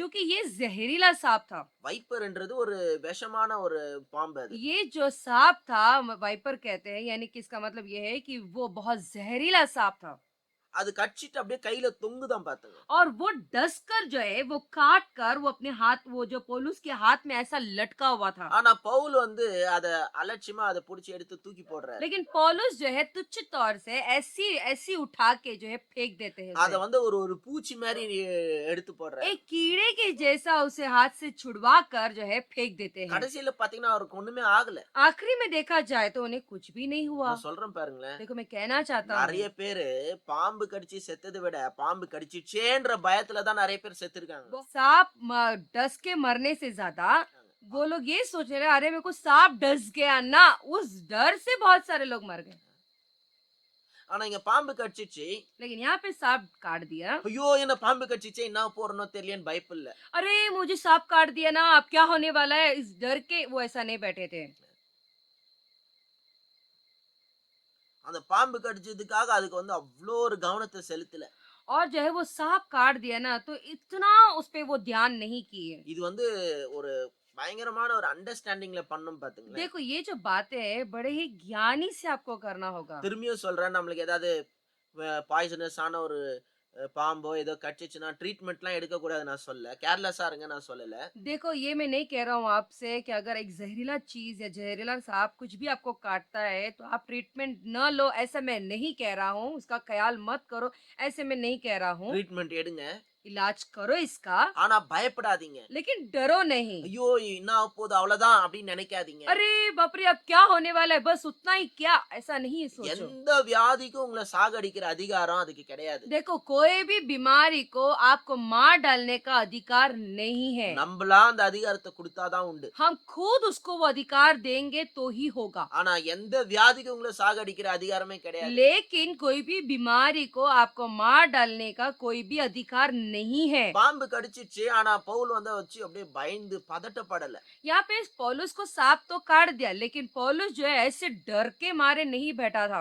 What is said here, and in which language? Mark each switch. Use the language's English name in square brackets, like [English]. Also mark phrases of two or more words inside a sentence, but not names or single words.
[Hindi] क्योंकि ये जहरीला सांप था। [Tamil] வைப்பர்ன்றது ஒரு விஷமான ஒரு பாம்பு அது. [Hindi] ये जो सांप था वाइपर कहते हैं यानी कि इसका मतलब ये है कि वो बहुत जहरीला सांप था [Tamil] அது கடிச்சிட்டு அப்படியே கையில தொங்குதான் பாத்துங்க. [Hindi] और वो डसकर जो है वो काट कर वो अपने हाथ वो जो पौलुस के हाथ में ऐसा लटका हुआ था। [Tamil] ஆனா பவுல் வந்து அத அலட்சியமா அத புடிச்சு எடுத்து தூக்கி போடுறாரு. [Hindi] लेकिन पौलुस जो है तुच्छ तौर से ऐसी ऐसी उठा के जो है फेंक देते हैं [Tamil] அத [Hindi] उसे। [Tamil] வந்து ஒரு ஒரு பூச்சி மாதிரி எடுத்து போடுறாரு. [Hindi] एक कीड़े के जैसा उसे हाथ से छुड़वा कर जो है फेंक देते हैं। [Tamil] கடைசியில பாத்தீங்கன்னா அவருக்கு ஒண்ணுமே ஆகல. [Hindi] आखिरी में देखा जाए तो उन्हें कुछ भी नहीं हुआ। [Tamil] நான் சொல்றேன் பாருங்களேன். [Hindi] देखो मैं कहना चाहता [Tamil] நிறைய [Hindi] हूँ [Tamil] பேரு பாம்பு கடிச்சு செத்ததை விட பாம்பு கடிச்சிச்சேன்ற பயத்துல தான் நிறைய பேர் செத்துருக்காங்க. [Hindi] वो सांप डस के मरने से ज्यादा वो लोग ये सोच रहे अरे मेरे को सांप डस गया ना, उस डर से बहुत सारे लोग मर गए। [Tamil] ஆனா இங்க பாம்பு கடிச்சிச்சு. [Hindi] लेकिन यहाँ पे सांप काट दिया। [Tamil] ஐயோ என்ன பாம்பு கடிச்சிச்சே என்ன போறனோ தெரியலன்னு பயப்படல. [Hindi] अरे मुझे सांप काट दिया ना, अब क्या होने वाला है, इस डर के वो ऐसा नहीं बैठे थे। [Tamil] அந்த பாம்பு கடிச்சதுக்காக அதுக்கு வந்து அவ்ளோ ஒரு கவனத்தை செலுத்தல. [Hindi] और जो है वो सांप काट दिया ना तो इतना उस पे वो ध्यान नहीं किए। [Tamil] இது வந்து ஒரு பயங்கரமான ஒரு அண்டர்ஸ்டாண்டிங்ல பண்ணணும் பாத்துங்களேன். [Hindi] देखो ये जो बातें है बड़े ही ज्ञानी से आपको करना होगा। [Tamil] திரும்பியும் சொல்றேன், நம்மளுக்கு ஏதாவது பாய்சனஸ் ஆன ஒரு பாம்போ ஏதோ கடிச்சிச்சுன்னா ட்ரீட்மெண்ட்லாம் எடுக்க கூடாது நான் சொல்லல. கேர்லெஸ்ஸா இருங்க நான் சொல்லல. [Hindi] देखो ये मैं नहीं कह रहा हूँ आपसे कि अगर एक जहरीला चीज या जहरीला सांप कुछ भी आपको काटता है तो आप ट्रीटमेंट न लो, ऐसा मैं नहीं कह रहा हूँ। उसका ख्याल मत करो, ऐसे मैं नहीं कह रहा हूँ। [Tamil] ட்ரீட்மெண்ட் எடுங்க. [Hindi] इलाज करो इसका [Tamil] ஆனா பயப்படாதீங்க. [Hindi] लेकिन डरो नहीं। [Tamil] ஐயோ என்ன ஆக போகுது அவ்வளவுதான் அப்படின்னு நினைக்காதீங்க. [Hindi] अरे बाप रे अब क्या होने वाला है, बस उतना ही क्या, ऐसा नहीं सोचो। [Tamil] எந்த வியாதிக்கும் உங்களை சாகடிக்கிற அதிகாரம் அதுக்கு கிடையாது. [Hindi] देखो कोई भी बीमारी को आपको मार डालने का अधिकार नहीं है। [Tamil] நம்மளா அந்த அதிகாரத்தை கொடுத்தாதான் உண்டு. [Hindi] हम खुद उसको वो अधिकार देंगे तो ही होगा। [Tamil] ஆனா எந்த வியாதிக்கும் உங்களை சாகடிக்கிற அதிகாரமே கிடையாது. [Hindi] लेकिन कोई भी बीमारी को आपको मार डालने का कोई भी अधिकार नहीं है। [Tamil] பாம்பு கடிச்சிச்சு. ஆனா பவுல் வந்து வச்சு அப்படியே பயந்து பதட்டப்படல. [Hindi] यहाँ पे पौलुस को सांप तो काट दिया लेकिन पौलुस जो है ऐसे डर के मारे नहीं बैठा था।